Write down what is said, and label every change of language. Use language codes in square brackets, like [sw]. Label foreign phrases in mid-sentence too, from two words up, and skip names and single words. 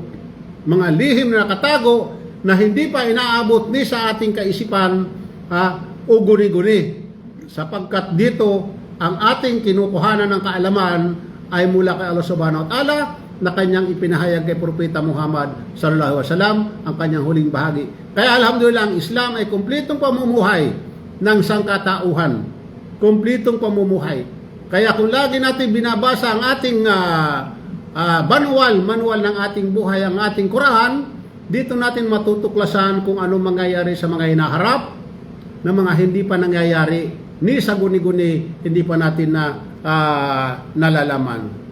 [tl] Mga lihim na nakatago na hindi pa inaabot ni sa ating kaisipan o guni-guni. Sapagkat dito, ang ating kinukuhanan ng kaalaman ay mula kay Allah [ar] سبحانه وتعالى [tl] na kanyang ipinahayag kay Propeta Muhammad [ar] صلى الله عليه وسلم [tl] ang kanyang huling bahagi. Kaya alhamdulillah, ang Islam ay kumpletong pamumuhay ng sangkatauhan. Kumpletong pamumuhay. Kaya kung lagi natin binabasa ang ating manual ng ating buhay, ang ating Quran, dito natin matutuklasan kung ano mangyayari sa mga hinaharap na mga hindi pa nangyayari, ni sa guni-guni hindi pa natin nalalaman.